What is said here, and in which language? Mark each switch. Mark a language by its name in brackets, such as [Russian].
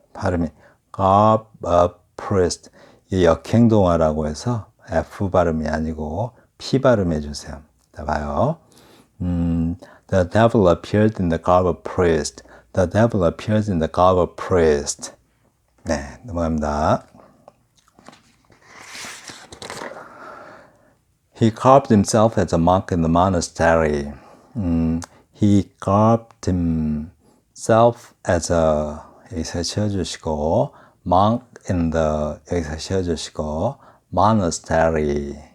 [Korean] 발음이 [English] garb of priest. [Korean] 이 역행동화라고 해서 F 발음이 아니고 P 발음해 주세요. 자, 봐요. [English] The devil appeared in the garb of priest. The devil appears in the garb of priest. [Korean] 네, 넘어갑니다. [English] He garbed himself as a monk in the monastery. He garbed himself as a [Korean] 여기서 쉬어주시고 [English] monk in the [Korean] 여기서 쉬어주시고 [English] monastery.